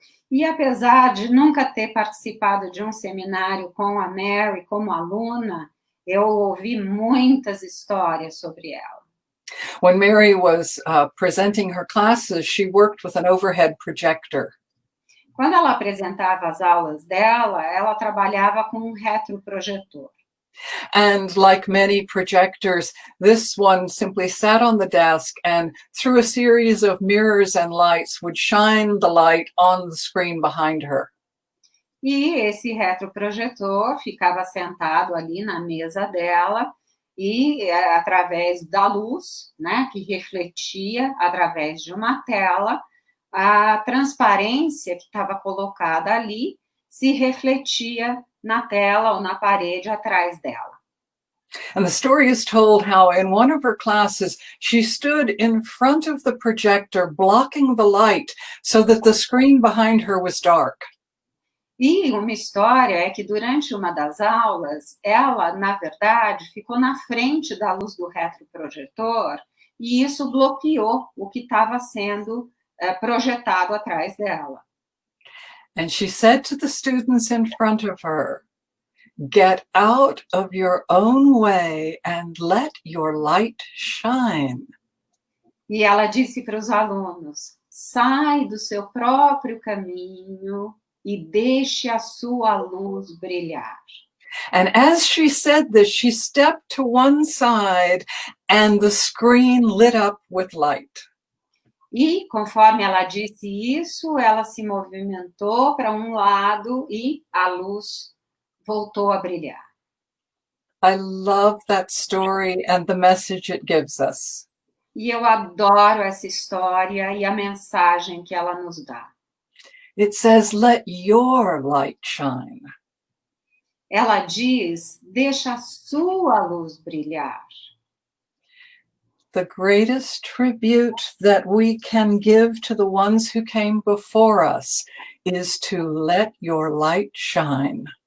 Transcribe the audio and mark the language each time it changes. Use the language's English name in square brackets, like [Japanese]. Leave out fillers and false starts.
[Portuguese] E apesar de nunca ter participado de um seminário com a Mary como aluna, eu ouvi muitas histórias sobre ela. [English] When Mary was presenting her classes, she worked with an overhead projector. [Portuguese] Quando ela apresentava as aulas dela, ela trabalhava com um retroprojetor. [English] And like many projectors, this one simply sat on the desk and through a series of mirrors and lights would shine the light on the screen behind her. [Portuguese] E esse retroprojetor ficava sentado ali na mesa dela e através da luz, né, que refletia através de uma tela, a transparência que estava colocada ali se refletia na tela ou na parede atrás dela. [English] And the story is told how in one of her classes, she stood in front of the projector, blocking the light so that the screen behind her was dark. [Portuguese] E uma história é que durante uma das aulas, ela, na verdade, ficou na frente da luz do retroprojetor e isso bloqueou o que estava sendo projetado atrás dela. [English] And she said to the students in front of her, "Get out of your own way and let your light shine." [Portuguese] E ela disse para os alunos, sai do seu próprio caminho e deixe a sua luz brilhar. [English] And as she said this, she stepped to one side and the screen lit up with light. [Portuguese] E, conforme ela disse isso, ela se movimentou para um lado e a luz voltou a brilhar. [English] I love that story and the message it gives us. [Portuguese] E eu adoro essa história e a mensagem que ela nos dá. [English] It says, let your light shine. [Portuguese] Ela diz, deixa a sua luz brilhar. [English] the greatest tribute that we can give to the ones who came before us is to let your light shine.